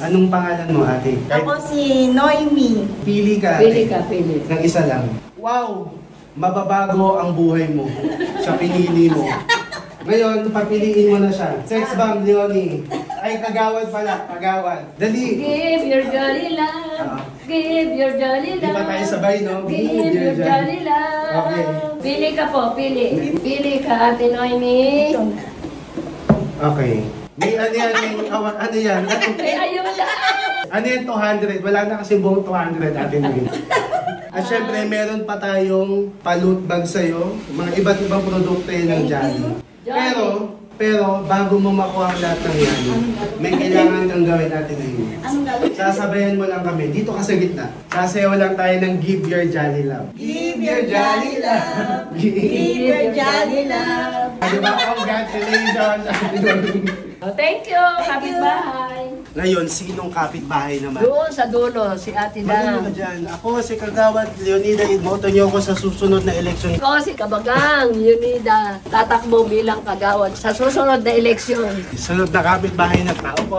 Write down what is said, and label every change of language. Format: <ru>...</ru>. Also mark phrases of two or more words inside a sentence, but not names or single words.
<tl>Anong pangalan mo, ate? Ako si Noemi. Pili ka. Pili ate. ka, pili. Ng isa lang. Wow! Mababago ang buhay mo sa pinili mo. Ngayon, papiliin mo na siya. Sex bomb, Leonie. Ay, kagawad pala. Kagawad. Dali.</tl> <en>Give your jolly love. Give your jolly</en> <tl>Hindi</tl> <en>love.</en> <tl>pa tayo sabay, no?</tl> <en>Give your jolly love. Okay.</en> <tl>Pili ka po, pili. Pili ka, Ate Noemi. Okay. May ano yan? May ano yan? Ay, ayun lang. Ano yan? 200. Wala na kasi buong 200 atin ngayon. At syempre, meron pa tayong pa-loot bag sa'yo. Mga iba't ibang produkto yun ng Jolly. Pero, Pero bago mo makuha ang lahat ng yan, may kailangan kang gawin natin ngayon. Anong gagawin? Sasabayan mo lang kami. Dito ka sa gitna. Sasayaw lang tayo ng Give Your Jolly Love.</tl> <en>Give your jolly love. Give your jolly love.</en> <tl>Diba? Congratulations!</tl> <en>Oh, thank you,</en> <tl>kapitbahay. Ngayon, sinong kapitbahay naman? Doon sa dulo, si Ate Magano ka Dan. dyan? Ako si Kagawad Leonida. Iboto niyo ako sa susunod na eleksyon. Ako si Kabagang Yunida, tatakbo bilang kagawad sa susunod na eleksyon. Sunod na kapitbahay na tao po.</tl>